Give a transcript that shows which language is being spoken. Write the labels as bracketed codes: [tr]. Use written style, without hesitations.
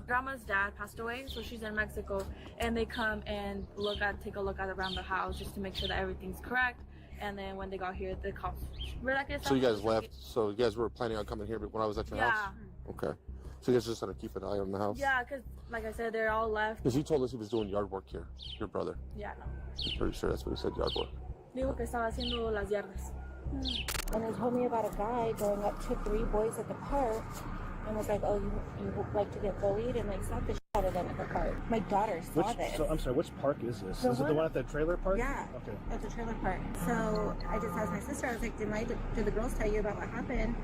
[en] Grandma's dad passed away, so she's in Mexico, and they come and take a look at around the house just to make sure that everything's correct. And then when they got here, the cops. So you guys left. So you guys were planning on coming here, but when I was at your house. Okay. So you guys just had to keep an eye on the house. Yeah, because like I said, they're all left. Because he told us he was doing yard work here. Your brother. Yeah, no. I'm pretty sure that's what he said. Yard work. [es] Dijo que estaba haciendo las yardas. [en] And they told me about a guy going up to 3 boys at the park and was like, oh, you like to get bullied, and like slapped the shit out of them at the park. My daughter saw this. So I'm sorry, which park is this? The Is it the one at the trailer park? Yeah. Okay. At the trailer park. So I just asked my sister, I was like, did the girls tell you about what happened?